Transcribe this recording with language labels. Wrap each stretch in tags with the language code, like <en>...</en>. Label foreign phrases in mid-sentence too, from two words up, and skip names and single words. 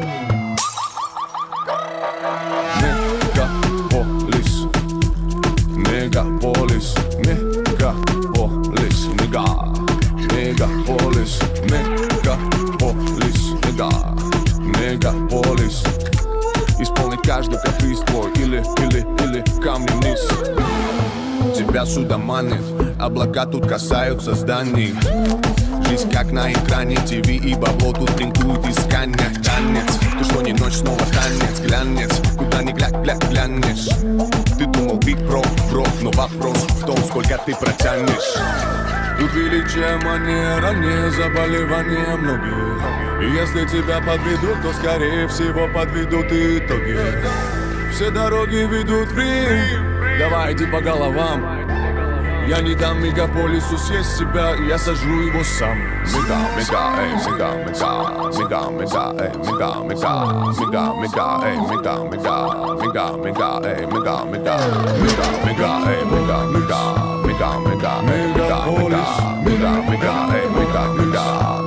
<ru>Megapolis, megapolis, megapolis, mega, megapolis, megapolis, mega, megapolis. Исполнить каждый каприз твой или камни вниз. Тебя сюда манит, облака тут касаются зданий. Жизнь как на экране, ТВ и бабло тут принтует искание. Танец, то что не ночь, снова танец, глянец. Куда ни глянешь. Ты думал</ru> <en>big bro,</en> <ru>но вопрос в том, сколько ты протянешь. Тут величие манера, не заболевание многих. И если тебя подведут, то скорее всего подведут и итоги. Все дороги ведут в Рим. Давай иди по головам. Я не дам мегаполису съесть себя, я сожру его сам. Мега, мега, эй, мега, мега, мега, мега, эй, мега, мега, мега, мега, эй, мега, мега, мега, мега, эй, мега, мега, мега, мега, эй, мега, мега, мега, мега, мега, мега, мега, мега, эй, мега, мега.</ru>